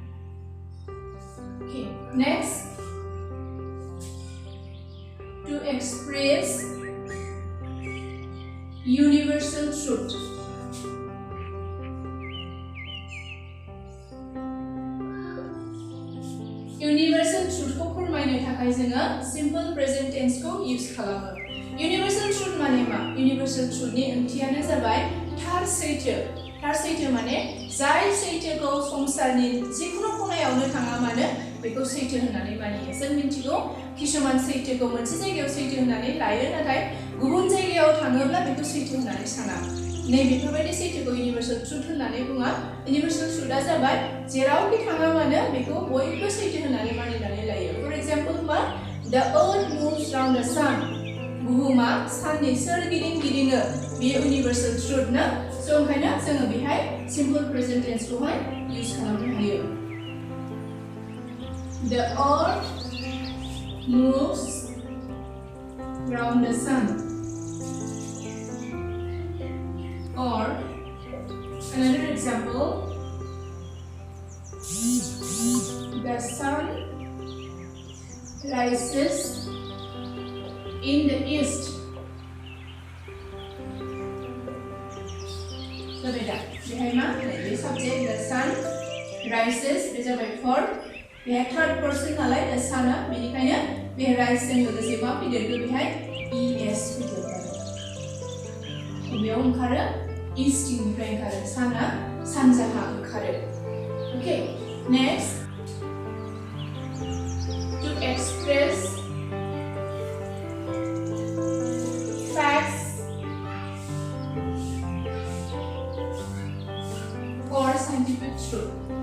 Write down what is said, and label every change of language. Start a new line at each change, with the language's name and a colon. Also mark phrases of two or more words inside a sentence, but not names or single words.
English: Okay, next, to express universal truth. Universal truth
Bodo: को फोरमायनो थाखाय जोङो
English: simple present tense
Bodo: को use खालामो।
English: Universal truth
Bodo: माने मा?
English: Universal truth
Bodo: नि ओंथियानो जाबाय थार सैथो माने जाय सैथोखौ संसारनि जिखुनु खनायावनो थाङा मानो बेखौ सैथो होननानै मानियो जों मिथिगौ किसुमान सैथोखौ मोनसे जायगायाव सैथो होननानै लायो नाथाय गुबुन जायगायाव थाङोब्ला बेखौ सैथो होननानै साना नै बेफोरबायदि सैथोखौ
English: universal truth
Bodo: होननानै बुङा इउनिभार्सेल ट्रुथआ जाबाय जेरावखि थाङा मानो बेखौ बयबो सैथो होननानै मानिनानै लायो
English: for example
Bodo: मा
English: the earth moves round the sun
Bodo: बुहुमा साननि सोरगिदिं गिदिङो बेयो
English: universal truth
Bodo: ना स' ओंखायनो जोङो बेहाय
English: simple present tenseखौहाय
Bodo: इउज खालामनो हायो
English: The earth moves round the sun. Or another example, the sun rises in the east. So beta, behind the subject the sun rises is a verb.
Bodo: बेहाय
English: third person
Bodo: नालाय दा साना बेनिखायनो बे राइज जों लोगोसे मा फैदेरगोन बेहाय es फैदेरगोन बेयाव ओंखारो इस्टनिफ्राय ओंखारो साना सानजाहा ओंखारो
English: okay next to express facts or scientific truth.